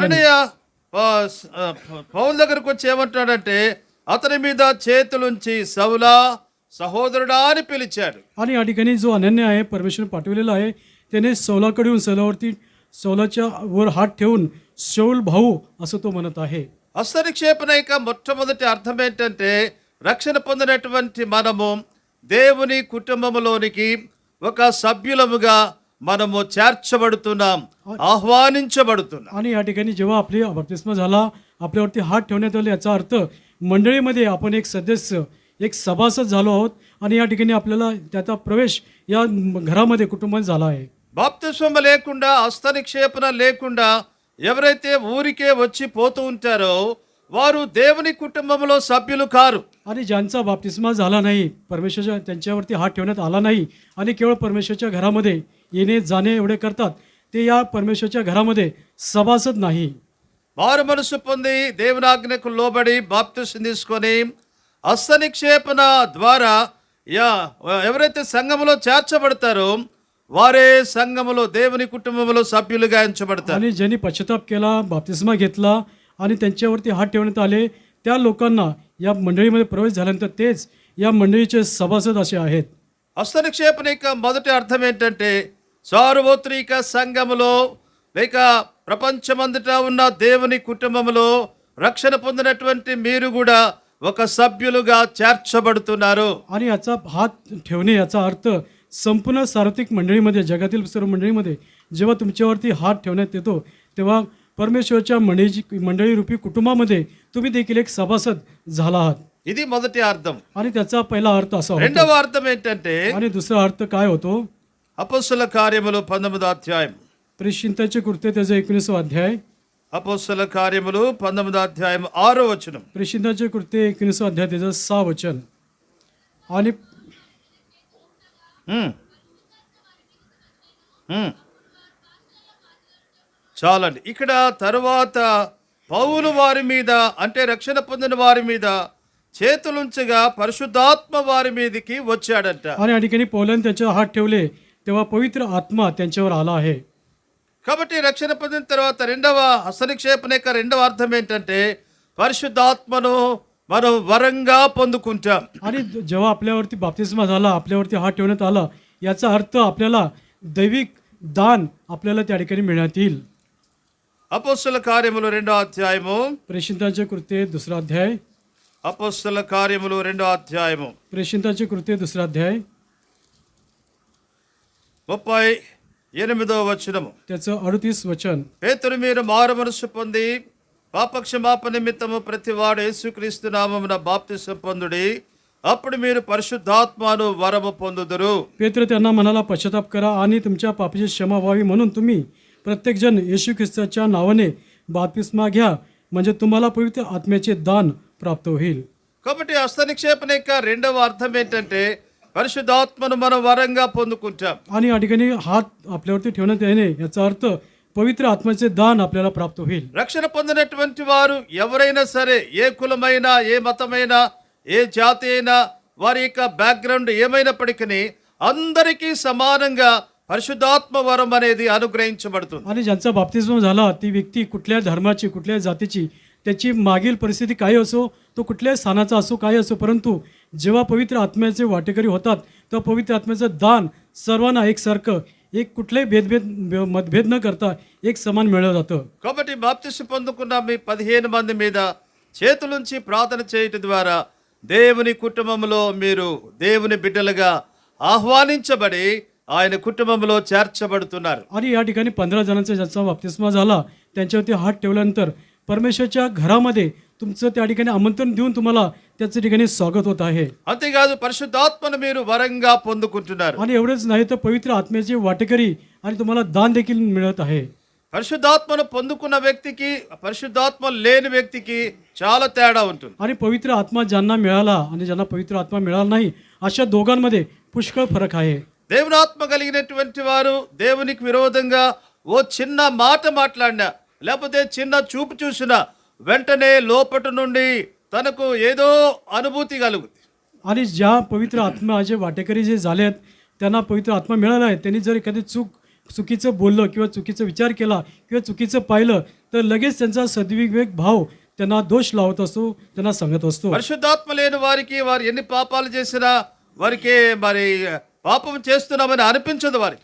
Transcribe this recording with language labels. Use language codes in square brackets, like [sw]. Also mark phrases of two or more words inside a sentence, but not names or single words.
[te] అననీయ పౌలు దగ్గరకు వచ్చి ఏమంటాడంటే అతని మీద చేతులుంచి సౌలా సహోదరుడా అని పిలిచాడు. [mr] आणि या ठिकाणी जो अनन्य आहे परमेश्वर पाठवलेला आहे त्याने सौलाकडे येऊन सौलावरती सौलाच्या वर हात ठेवून शौल भाऊ असं तो म्हणत आहे. [te] హస్తనిక్షేపణ యొక్క మొట్టమొదటి అర్థం ఏంటంటే రక్షణ పొందినటువంటి మనము దేవుని కుటుంబములోనికి ఒక సభ్యులముగా మనము చేర్చబడుతున్నాం, ఆహ్వానించబడుతున్నాం. [mr] आणि या ठिकाणी जेव्हा आपली बप्तिस्मा झाला आपल्यावरती हात ठेवण्यात आले याचा अर्थ मंडळीमध्ये आपण एक सदस्य एक सभासद झालो आहोत आणि या ठिकाणी आपल्याला त्याचा प्रवेश या घरामध्ये कुटुंबात झाला आहे. [te] బాప్తిస్మం లేకుండా హస్తనిక్షేపణ లేకుండా ఎవరైతే ఊరికే వచ్చి పోతూ ఉంటారో వారు దేవుని కుటుంబంలో సభ్యులు కారు. [mr] आणि ज्यांचा बाप्तिस्मा झाला नाही, परमेश्वरच्या त्यांच्यावरती हात ठेवण्यात आला नाही आणि केवळ परमेश्वरच्या घरामध्ये येणे जाणे एवढे करतात, ते या परमेश्वरच्या घरामध्ये सभासद नाही. [te] మారు మనసు పొంది దేవుని ఆజ్ఞకు లోబడి బాప్తిస్మం తీసుకొని హస్తనిక్షేపణ ద్వారా ఎవరైతే సంఘములో చేర్చబడతారో వారే సంఘములో దేవుని కుటుంబంలో సభ్యులుగా ఎంచబడతారు. [mr] आणि ज्यांनी पश्चाताप केला, बाप्तिस्मा घेतला आणि त्यांच्यावरती हात ठेवण्यात आले त्या लोकांना या मंडळीमध्ये प्रवेश झाल्यानंतर तेच या मंडळीचे सभासद असे आहेत. [te] హస్తనిక్షేపణ యొక్క మొదటి అర్థం ఏంటంటే సార్వత్రిక సంఘములో లేక ప్రపంచమంతటా ఉన్న దేవుని కుటుంబములో రక్షణ పొందినటువంటి మీరు కూడా ఒక సభ్యులుగా చేర్చబడుతున్నారు. [mr] आणि याचा हात ठेवणे याचा अर्थ संपूर्ण सार्वत्रिक मंडळीमध्ये जगातील सर्व मंडळीमध्ये जेव्हा तुमच्यावरती हात ठेवण्यात येतो तेव्हा परमेश्वरच्या मंडळी रूपी कुटुंबामध्ये तुम्ही देखील एक सभासद झाला आहात. [te] ఇది మొదటి అర్థం. [mr] आणि त्याचा पहिला अर्थ असा होतो. [te] రెండవ అర్థం ఏంటంటే [mr] आणि दुसरा अर्थ काय होतो? [te] అపొస్తల కార్యములు 19వ అధ్యాయం. [mr] प्रेषितांचे कृत्य त्याचा 19वा अध्याय. [te] అపొస్తల కార్యములు 19వ అధ్యాయం 6వ వచనం. [mr] प्रेषितांचे कृत्य 19वा अध्याय त्याचं 6 वचन. आणि [te] చాలండి. ఇక్కడ తరువాత పౌలు వారి మీద అంటే రక్షణ పొందిన వారి మీద చేతులుంచగా పరిశుద్ధాత్మ వారి మీదకి వచ్చాడంట. [mr] आणि या ठिकाणी पौलाने त्याच्यावर हात ठेवले तेव्हा पवित्र आत्मा त्यांच्यावर आला आहे. [te] కాబట్టి రక్షణ పొందిన తర్వాత రెండవ హస్తనిక్షేపణ యొక్క రెండవ అర్థం ఏంటంటే పరిశుద్ధాత్మను మనం వరంగా పొందుకుంటాం. [mr] आणि जेव्हा आपल्यावरती बाप्तिस्मा झाला आपल्यावरती हात ठेवण्यात आला याचा अर्थ आपल्याला दैविक दान आपल्याला त्या ठिकाणी मिळण्यात येईल. [te] అపొస్తల కార్యములు 2వ అధ్యాయము. [mr] प्रेषितांचे कृत्य 2रा अध्याय. [te] అపొస్తల కార్యములు 2వ అధ్యాయము [mr] प्रेषितांचे कृत्य 2रा अध्याय [te] 38వ వచనము. [mr] त्याचं 38 वचन. [te] పేతురు మీరు మారు మనసు పొంది పాపక్షమాపణ నిమిత్తము ప్రతివాడు యేసుక్రీస్తు నామమున బాప్తిసం పొందుడి, అప్పుడు మీరు పరిశుద్ధాత్మను వరము పొందుదురు. [mr] पेत्र त्यांना म्हणाला, पश्चाताप करा आणि तुमच्या पापाची क्षमा व्हावी म्हणून तुम्ही प्रत्येकजण येशू ख्रिस्ताच्या नावाने बाप्तिस्मा घ्या, म्हणजे तुम्हाला पवित्र आत्म्याचे दान प्राप्त होईल. [te] కాబట్టి హస్తనిక్షేపణ యొక్క రెండవ అర్థం ఏంటంటే పరిశుద్ధాత్మను మనం వరంగా పొందుకుంటాం. [mr] आणि या ठिकाणी हात आपल्यावरती ठेवण्यात येणे याचा अर्थ पवित्र आत्म्याचे दान आपल्याला प्राप्त होईल. [te] రక్షణ పొందినటువంటి వారు ఎవరైనా సరే, ఏ కులమైనా, ఏ మతమైనా, ఏ జాతి అయినా, వారి యొక్క బ్యాక్గ్రౌండ్ ఏమైనప్పటికీ అందరికీ సమానంగా పరిశుద్ధాత్మ వరం అనేది అనుగ్రహించబడుతుంది. [mr] आणि ज्यांचा बाप्तिस्म झाला ती व्यक्ती कुठल्या धर्माची, कुठल्या जातीची, त्याची मागील परिस्थिती काही असो, तो कुठल्याही स्थानाचा असो, काही असो, परंतु जेव्हा पवित्र आत्म्याचे वाटेकरी होतात तेव्हा पवित्र आत्म्याचं दान सर्वांना एकसारखं, एक कुठलाही मतभेद न करता एक समान मिळवलं जातं. [te] కాబట్టి బాప్తిస్మ పొందుకున్న మీ 15 మంది మీద చేతులుంచి ప్రార్థన చేయటం ద్వారా దేవుని కుటుంబంలో మీరు దేవుని బిడ్డలుగా ఆహ్వానించబడి ఆయన కుటుంబంలో చేర్చబడుతున్నారు. [mr] आणि या ठिकाणी 15 जणांचा ज्यांचा बाप्तिस्मा झाला त्यांच्यावरती हात ठेवल्यानंतर परमेश्वरच्या घरामध्ये तुमचं त्या ठिकाणी आमंत्रण देऊन तुम्हाला त्याच्या ठिकाणी स्वागत होत आहे. [te] అంతేకాదు పరిశుద్ధాత్మను మీరు వరంగా పొందుకుంటున్నారు. [mr] आणि एवढंच नाही तर पवित्र आत्म्याचे वाटेकरी आणि तुम्हाला दान देखील मिळत आहे. [te] పరిశుద్ధాత్మను పొందుకున్న వ్యక్తికి, పరిశుద్ధాత్మ లేని వ్యక్తికి చాలా తేడా ఉంటుంది. [mr] आणि पवित्र आत्मा ज्यांना मिळाला आणि ज्यांना पवित्र आत्मा मिळाला नाही अशा दोघांमध्ये पुष्कळ फरक आहे. [te] దేవుని ఆత్మ కలిగినటువంటి వారు దేవునికి విరోధంగా ఓ చిన్న మాట మాట్లాడినా, లేకపోతే చిన్న చూపు చూసినా వెంటనే లోపట నుండి తనకు ఏదో అనుభూతి కలుగుతుంది. [mr] आणि ज्या पवित्र आत्म्याचे वाटेकरी जे झाले आहेत त्यांना पवित्र आत्मा मिळाला आहे, त्यांनी जर एखादी चुकीचं बोललं किंवा चुकीचा विचार केला किंवा चुकीचं पाहिलं तर लगेच त्यांचा सद्विवेक भाव त्यांना दोष लावत असतो, त्यांना सांगत असतो. [te] పరిశుద్ధాత్మ లేని వారికి వారు ఎన్ని పాపాలు చేసినా వారికి మరి పాపం చేస్తున్నామని అనిపించదు వారికి.